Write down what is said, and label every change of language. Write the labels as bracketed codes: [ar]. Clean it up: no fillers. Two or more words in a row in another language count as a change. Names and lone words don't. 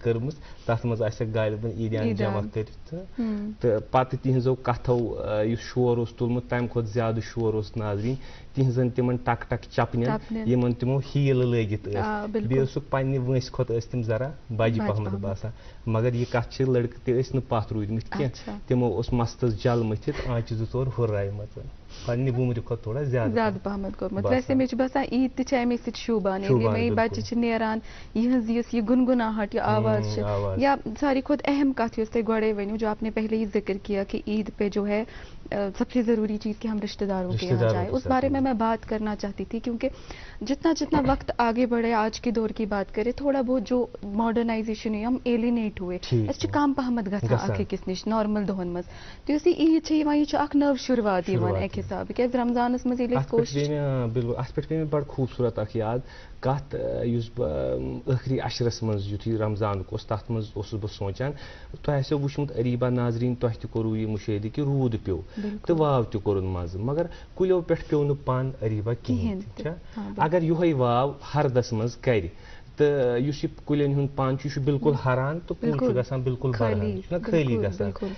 [ks] کٔرمٕژ, تتھ منٛز آسٮ۪کھ غالبن عیٖدیان جمع کٔرِتھ, تہٕ پتہٕ تِہنٛزو کتھو یُس شور اوس تُلمُت تمہِ کھۄتہٕ زیادٕ شور اوس ناظریٖن تِہنٛزن تِمن ٹک ٹک چپنٮ۪ن یِمن تِمو ہیٖلہٕ لٲگِتھ ٲسۍ, بیٚیہِ اوسُکھ پننہِ وٲنٛسہِ کھۄتہٕ ٲسۍ تِم ذرا بجہِ پہمتھ باسان, مگر یہِ کتھ چھِ لڑکہٕ تہِ ٲسۍ نہٕ پتھ روٗدمٕتۍ کینٛہہ, تِمو اوس مستس جل مٔتھِتھ آنچہِ 2 4 ہُررایمژ پننہِ وُمرِ کھۄتہٕ تھوڑا زیادٕ پہمتھ کوٚرمُت. ویسے مےٚ چھُ باسان عیٖد تہِ چھِ امی سۭتۍ شوٗبان, ییٚلہِ مےٚ بچہِ چھِ نیران یِہٕنٛز یُس یہِ گُنگُناہٹ یہِ آواز چھِ, یا ساروی کھۄتہٕ اہم کتھ یۄس تۄہہِ گۄڈے ؤنِو [ur] جو آپ نے پہلے ہی ذکر کیا کہ عید پہ جو ہے سب سے ضروری چیز کہ ہم رشتے داروں کے یہاں جائیں, اس بارے میں بات کرنا چاہتی تھی, کیونکہ جتنا وقت آگے بڑھے, آج کے دور کی بات کرے, تھوڑا بہت جو ماڈرنائزیشن ہوئی, ہم ایلینیٹ ہوئے, [ks] أسۍ چھِ کم پہمتھ گژھان اکھ أکِس نِش نارمل دۄہن منٛز, تہٕ یُس یہِ عیٖد چھِ یِوان یہِ چھُ اکھ نٔو شُروعات یِوان اکہِ حسابہٕ, کیازِ رمضانس منٛز ییٚلہِ أسۍ کوٗشِش بِلکُل اتھ پٮ۪ٹھ پیٚیہِ مےٚ بڑٕ خوٗبصوٗرت اکھ یاد کتھ, یُس بہٕ ٲخری عشرس منٛز یُتھُے رمضانُک اوس تتھ منٛز اوسُس بہٕ سونٛچان, تۄہہِ آسیو وٕچھمُت اریٖبا ناظریٖن, تۄہہِ تہِ کوٚروٕ یہِ مُشٲہدٕ کہِ روٗد پیوٚو تہٕ واو تہِ کوٚرُن مزٕ, مگر کُلیو پٮ۪ٹھ پیوٚو نہٕ پن اریٖبا کِہینۍ تہِ, اگر یِہوے واو ہردس منٛز کرِ تہٕ یُس یہِ کُلٮ۪ن ہُنٛد پن چھُ یہِ چھُ بِلکُل ہران تہٕ کُل چھُ گژھان بِلکُل بڑان, یہِ چھُنہ خٲلی گژھان.